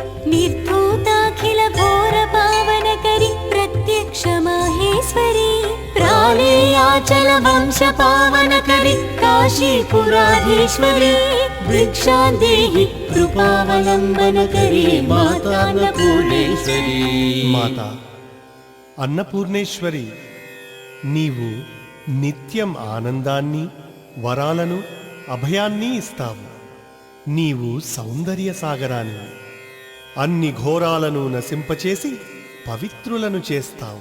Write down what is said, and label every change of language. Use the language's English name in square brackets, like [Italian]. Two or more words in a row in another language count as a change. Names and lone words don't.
[Sanskrit] निर्धूताखिलघोरपावनकरी प्रत्यक्षमाहेश्वरी प्राणेयाचलवंशपावनकरी काशीपुराधीश्वरी भिक्षान्देहि कृपावलम्बनकरी माता अन्नपूर्णेश्वरी [Telugu] మాత అన్నపూర్ణేశ్వరి, నీవు నిత్యం ఆనందాన్ని, వరాలను, అభయాన్ని ఇస్తావు. నీవు సౌందర్య సాగరాన్ని, అన్ని ఘోరాలను నశింపచేసి పవిత్రులను చేస్తావు.